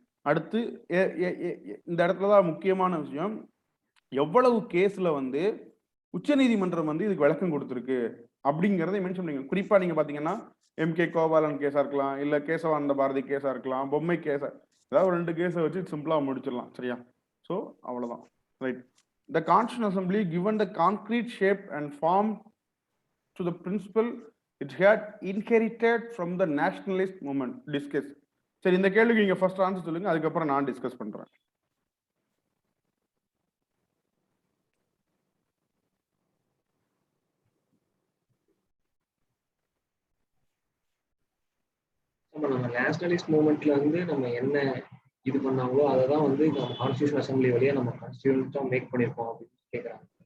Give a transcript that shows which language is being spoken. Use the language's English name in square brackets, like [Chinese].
[Tamil] அடுத்து இந்த இடத்துலதான் முக்கியமான விஷயம், எவ்வளவு கேஸ்ல வந்து உச்சநீதிமன்றம் வந்து இதுக்கு விளக்கம் கொடுத்துருக்கு அப்படிங்கிறத மென்ஷன் பண்ணுங்க. குறிப்பா நீங்க பாத்தீங்கன்னா MK கோபாலன் கேஸா இருக்கலாம், இல்ல கேசவானந்த பாரதி கேஸா இருக்கலாம், பொம்மை கேஸா, ஏதாவது ஒரு 2 கேஸை வச்சு சிம்பிளா முடிச்சிடலாம் சரியா. ஸோ அவ்வளவுதான் right. [English] The Constitutional Assembly given the concrete shape and form to the principle it had inherited from the nationalist movement. Discuss. [Tamil] சரி, இந்த கேள்விக்கு நீங்க ஃபர்ஸ்ட் ஆன்சர் சொல்லுங்க, அதுக்கப்புறம் நான் டிஸ்கஸ் பண்றேன். நம்ம நேஷனலிஸ்ட் மூவ்மெண்ட்ல வந்து நம்ம என்ன இது பண்ணாங்களோ அதை தான் வந்து நம்ம கான்ஸ்டியூஷன் அசம்பிளி வழியா நம்ம கான்ஸ்டியூஷன் மேக் பண்ணிருக்கோம் அப்படின்னு கேட்கறாங்க.